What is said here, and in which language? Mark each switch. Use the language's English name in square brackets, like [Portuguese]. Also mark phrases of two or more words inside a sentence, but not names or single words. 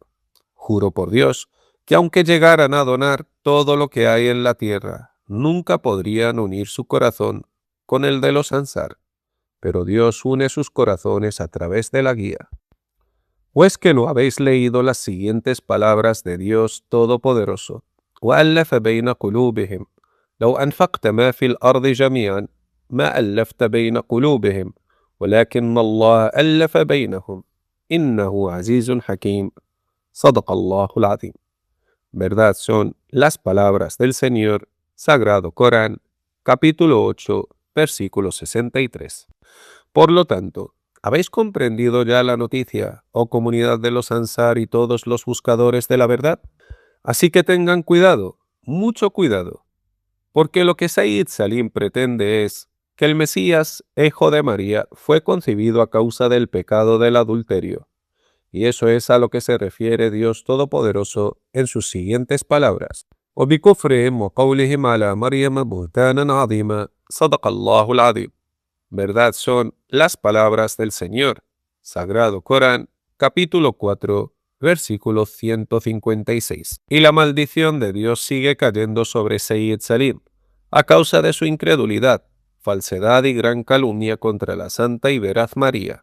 [Spanish] Juro por Dios que aunque llegaran a donar todo lo que hay en la tierra, nunca podrían unir su corazón con el de los Ansar, pero Dios une sus corazones a través de la guía. ¿O es que no habéis leído las siguientes palabras de Dios Todopoderoso? [Arabic] وألف بين قلوبهم لو أنفقت ما في الأرض جميعا ما ألفت بين قلوبهم ولكن الله ألف بينهم إنه عزيز حكيم صدق الله العظيم. [Spanish] Verdad son las palabras del Señor, Sagrado Corán, capítulo 8, versículo 63. Por lo tanto, ¿habéis comprendido ya la noticia, oh comunidad de los Ansar y todos los buscadores de la verdad? Así que tengan cuidado, mucho cuidado, porque lo que Sayyid Salim pretende es que el Mesías, hijo de María, fue concebido a causa del pecado del adulterio. Y eso es a lo que se refiere Dios Todopoderoso en sus siguientes palabras. [Arabic] وَبِكُفْرِهِمْ وَقَوْلِهِمْ عَلَى مَرْيَمَ بُهْتَانًا عَظِيمًا صَدَقَ اللَّهُ الْعَظِيمُ. [Spanish] Verdad son las palabras del Señor. Sagrado Corán, capítulo 4, versículo 156. Y la maldición de Dios sigue cayendo sobre Sayyid Salim, a causa de su incredulidad, falsedad y gran calumnia contra la santa y veraz María.